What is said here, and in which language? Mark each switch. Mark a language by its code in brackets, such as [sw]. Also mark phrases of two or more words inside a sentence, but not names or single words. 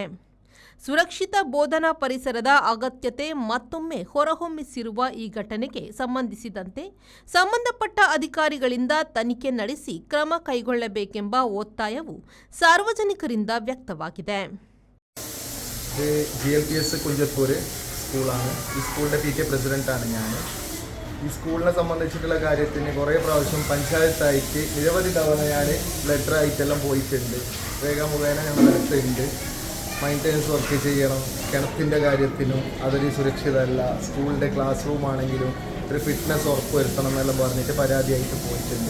[kn] ಸುರಕ್ಷಿತ ಬೋಧನಾ ಪರಿಸರದ ಅಗತ್ಯತೆ ಮತ್ತೊಮ್ಮೆ ಹೊರಹೊಮ್ಮಿಸಿರುವ ಈ ಘಟನೆಗೆ ಸಂಬಂಧಿಸಿದಂತೆ ಸಂಬಂಧಪಟ್ಟ ಅಧಿಕಾರಿಗಳಿಂದ ತನಿಖೆ ನಡೆಸಿ ಕ್ರಮ ಕೈಗೊಳ್ಳಬೇಕೆಂಬ ಒತ್ತಾಯವು ಸಾರ್ವಜನಿಕರಿಂದ ವ್ಯಕ್ತವಾಗಿದೆ. [ml] GLPS കുഞ്ചത്തൂർ സ്കൂളാണ്. ഈ സ്കൂളിൻ്റെ PTA പ്രസിഡൻ്റാണ് ഞാൻ. ഈ സ്കൂളിനെ സംബന്ധിച്ചിട്ടുള്ള കാര്യത്തിന് കുറേ പ്രാവശ്യം പഞ്ചായത്തായിട്ട് നിരവധി തവണ ഞാൻ ലെറ്റർ ആയിട്ടെല്ലാം പോയിട്ടുണ്ട്. രേഖ മുഖേന ഞങ്ങൾ ലെറ്ററുണ്ട്. [en] maintenance work [ml] ചെയ്യണം, കിണറ്റിൻ്റെ കാര്യത്തിനും അതൊരു സുരക്ഷിതമല്ല, സ്കൂളിൻ്റെ [en] class room [ml] ആണെങ്കിലും ഒരു ഫിറ്റ്നസ് ഉറപ്പ് വരുത്തണം എന്നെല്ലാം പറഞ്ഞിട്ട് പരാതിയായിട്ട് പോയിട്ടുണ്ട്.